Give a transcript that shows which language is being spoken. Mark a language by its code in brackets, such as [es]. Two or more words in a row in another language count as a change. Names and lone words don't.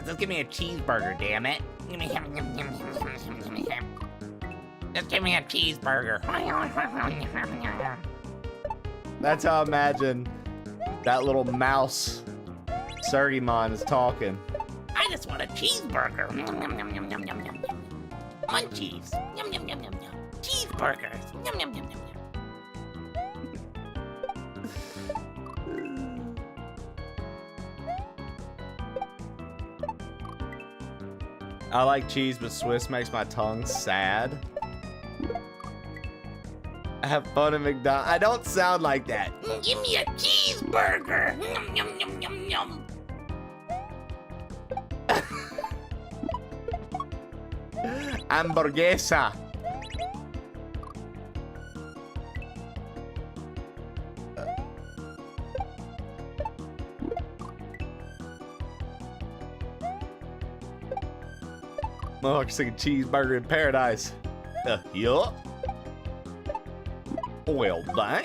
[en] Just give me a cheeseburger, damn it. Just give me a cheeseburger. That's how I imagine that little mouse Surgimon is talking. I just want a cheeseburger. Munchies. Yum, yum, yum, yum, yum. Cheeseburgers. Yum, yum, yum, yum, yum. I like cheese, but Swiss makes my tongue sad. I have fun at McDonald's. I don't sound like that. Give me a cheeseburger. Yum, yum, yum, yum, yum. Hamburguesa. Motherfucker's thinking cheeseburger in paradise. Yup. Well, dang.